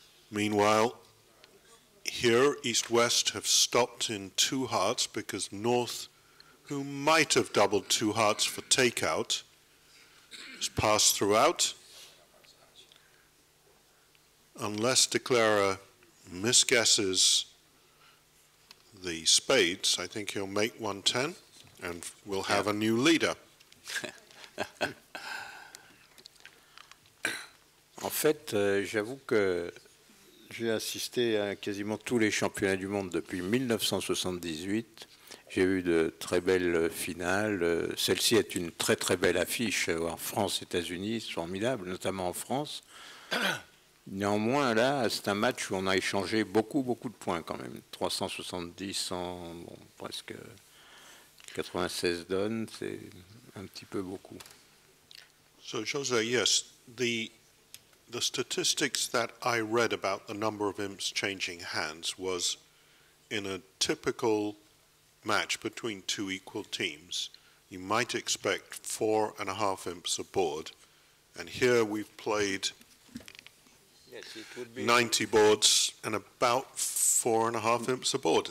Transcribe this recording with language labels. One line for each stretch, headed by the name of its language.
English: Meanwhile, here East-West have stopped in 2 hearts because North, who might have doubled 2 hearts for takeout, has passed throughout. Unless de Clara misguesses the spades, I think he'll make 110 and we'll have a new leader.
French: En fait, j'avoue que j'ai assisté à quasiment tous les championnats du monde depuis 1978. J'ai eu de très belles finales. Celle-ci est une très très belle affiche en France, États-Unis, c'est formidable, notamment en France. Néanmoins, là, c'est un match où on a échangé beaucoup de points quand même. 370 en bon, presque 96 donnes, c'est un petit peu beaucoup.
English: So, Jose, yes, the statistics that I read about the number of imps changing hands was in a typical match between 2 equal teams. You might expect 4.5 imps aboard, and here we've played 90 boards and about 4.5 imps aboard.